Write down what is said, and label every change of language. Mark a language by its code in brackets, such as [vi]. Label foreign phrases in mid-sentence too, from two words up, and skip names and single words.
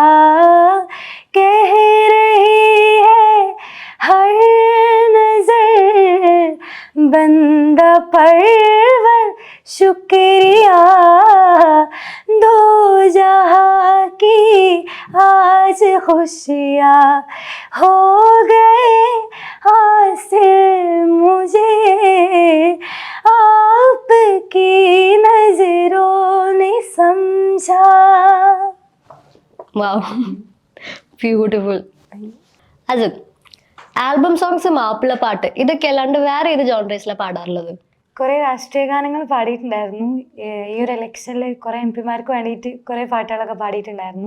[hi] कह रही है हर नजर बंदा परवर शुक्रिया, दो जहां की आज खुशियाँ हो गए हासिल मुझे, आपकी नजरों ने समझा. [ml] ബ്യൂട്ടിഫുൾ. അജൻ, ആൽബം സോങ്സ്, മാപ്പിള പാട്ട്, ഇതൊക്കെ അല്ലാണ്ട് വേറെ ഏത് ജോൺറേസിലാണ് പാടാറുള്ളത്? കുറേ രാഷ്ട്രീയ ഗാനങ്ങൾ പാടിയിട്ടുണ്ടായിരുന്നു. ഈ ഒരു ഇലക്ഷനിൽ കുറേ MP-മാർക്ക് വേണ്ടിയിട്ട് കുറേ പാട്ടുകളൊക്കെ പാടിയിട്ടുണ്ടായിരുന്നു.